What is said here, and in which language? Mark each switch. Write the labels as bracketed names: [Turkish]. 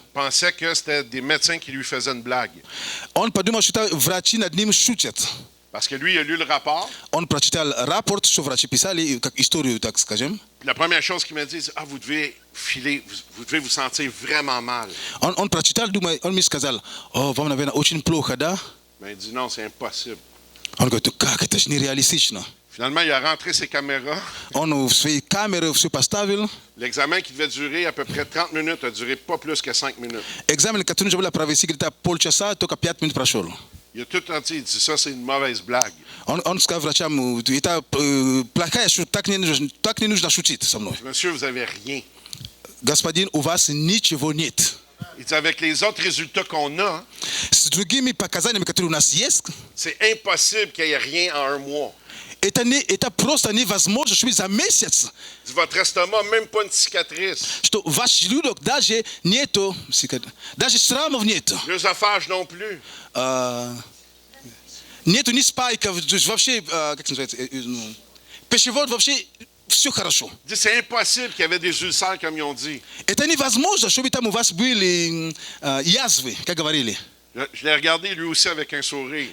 [French] pensait que c'était des médecins qui lui faisaient une blague. [Russian] он подумал, что врачи над ним шутят. [French] Parce que lui, il a lu le rapport. [Russian] Он прочитал рапорт, что врачи писали, как историю, так скажем. [French] La première chose qu'il m'a dit, c'est, vous devez filer, vous devez vous sentir vraiment mal. [Russian] Он прочитал, думает, он мне сказал, вам, наверное, очень плохо, да? [French] Mais il dit, non, c'est impossible. [Russian] Он говорит, как, это же нереалистично. [French] Finalement, il a rentré ses caméras. [Russian] Он свои камеры все поставил. [French] L'examen qui devait durer à peu près 30 minutes a duré pas plus que 5 minutes. [Russian] Экзамен, который нужно было провести где-то полчаса, только 5 минут прошел. [French] Il a tout entier, il dit, ça, c'est une mauvaise blague. [Russian] Он сказал врачам, это плохая шутка, так не нужно шутить со мной. [French] Monsieur, vous avez rien. [Russian] Господин, у вас ничего нет. [French] Il dit, avec les autres résultats qu'on a, [Russian] С другими показаниями, которые у нас есть, [French] c'est impossible qu'il n'y ait rien en 1 mois. [Russian] это просто невозможно, чтобы за месяц, [French] Il dit, votre estomac, même pas une cicatrice. [Russian] что ваш желудок даже нету, даже шрамов нету. [French] L'œsophage non plus. [Russian] Нету ни спайков, вообще, как называется, пищевод вообще все хорошо. [French] Il dit, c'est impossible qu'il y avait des ulcères, comme ils ont dit. [Russian] Это невозможно, чтобы там у вас были язвы, как говорили. [French] Je l'ai regardé lui aussi avec un sourire.